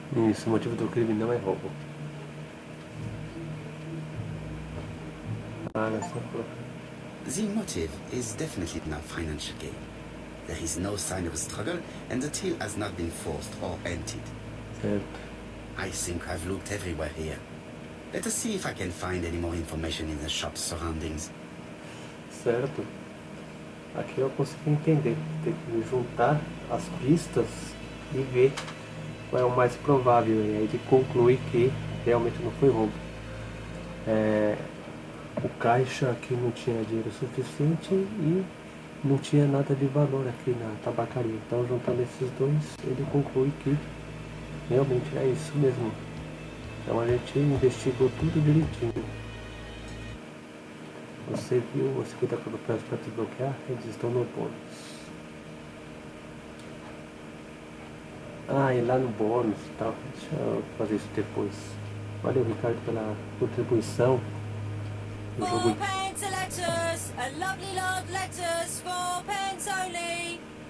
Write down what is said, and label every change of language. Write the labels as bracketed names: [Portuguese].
[Portuguese] Isso, o motivo do crime não é roubo. Ah, não só colocar. [English] The motive is definitely not financial gain. There is no sign of a struggle, and the till has not been forced or emptied. [Portuguese] Certo. [English] I think I've looked everywhere here. Let us see if I can find any more information in the shop's surroundings. [Portuguese] Certo. Aqui eu consegui entender. Tem que juntar as pistas e ver qual é o mais provável. E aí ele conclui que realmente não foi roubo. O caixa aqui não tinha dinheiro suficiente e não tinha nada de valor aqui na tabacaria. Então, juntando esses dois, ele conclui que realmente é isso mesmo. Então, a gente investigou tudo direitinho. Você viu, você cuida pelo prazo para desbloquear, eles estão no bônus. Ah, e lá no bônus e tal. Deixa eu fazer isso depois. Valeu, Ricardo, pela contribuição. No jogo. [English] 4 pence a letters, a lovely lot letters, 4 pence only.